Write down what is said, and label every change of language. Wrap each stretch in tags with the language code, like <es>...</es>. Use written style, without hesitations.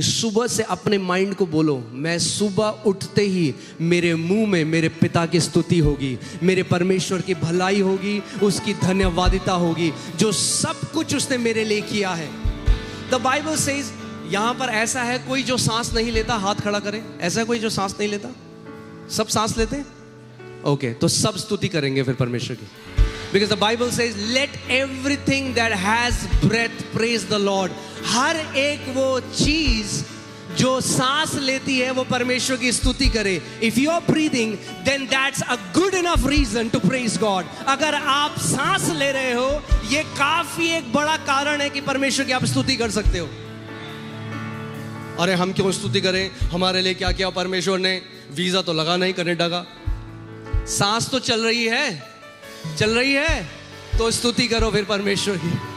<hi>सुबह से अपने माइंड को बोलो, मैं सुबह उठते ही मेरे मुंह में मेरे पिता की स्तुति होगी, मेरे परमेश्वर की भलाई होगी, उसकी धन्यवादिता होगी, जो सब कुछ उसने मेरे लिए किया है.</hi> <en>the Bible says,</en> <hi>यहां पर ऐसा है कोई जो सांस नहीं लेता? हाथ खड़ा करे. ऐसा है कोई जो सांस नहीं लेता? सब सांस लेते? ओके, तो सब स्तुति करेंगे फिर परमेश्वर की.</hi> <en>Because the Bible says, let everything that has breath praise the Lord.</en> <hi>हर एक वो चीज जो सांस लेती है वो परमेश्वर की स्तुति करे.</hi> <en>If you are breathing, then that's a good enough reason to praise God.</en> <hi>अगर आप सांस ले रहे हो, ये काफी एक बड़ा कारण है कि परमेश्वर की आप स्तुति कर सकते हो. अरे हम क्यों स्तुति करें? हमारे लिए क्या किया परमेश्वर ने? वीजा तो लगा नहीं कनाडा का. सांस तो चल रही है, तो स्तुति करो फिर परमेश्वर की.</hi>